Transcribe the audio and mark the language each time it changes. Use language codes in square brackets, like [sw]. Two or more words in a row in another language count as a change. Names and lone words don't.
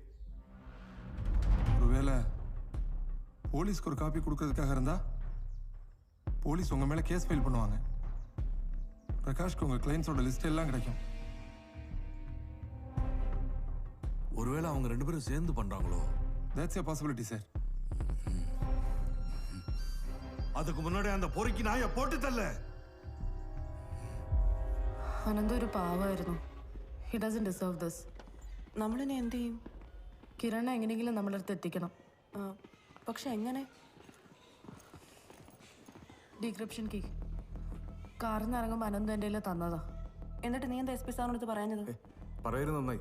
[ta] ஒருவேளை போலீஸ்க்கு ஒரு காப்பி கொடுக்கறதுக்காக இருந்தா போலீஸ் உங்க மேல [en] case file [ta] பண்ணுவாங்க. பிரகாஷ்க்கு உங்க கிளைண்ட்ஸோட லிஸ்ட் எல்லாம் கிடைக்கும். ஒருவேளை அவங்க 2 பேரும் சேர்ந்து பண்றாங்களோ? [en] that's a possibility sir. [ta] அதுக்கு മുന്നോടി அந்த பொறுக்கி நாயை போட்டு தள்ள. [ml] അനന്ത് ഒരു പാവമായിരുന്നു. [en] he doesn't deserve this. [ml] നമ്മളിനി എന്ത് ചെയ്യും? കിരണെ എങ്ങനെയെങ്കിലും നമ്മളടുത്ത് എത്തിക്കണം. പക്ഷെ എങ്ങനെ? [en] decryption key [ml] കാറിൽ നിന്ന് ഇറങ്ങുമ്പോൾ അനന്ത് എൻ്റെ കയ്യിൽ തന്നതാ. എന്നിട്ട് നീ എന്താ എസ് പി സാറിനടുത്ത് പറയുന്നത്? പറയുന്നത് നന്നായി.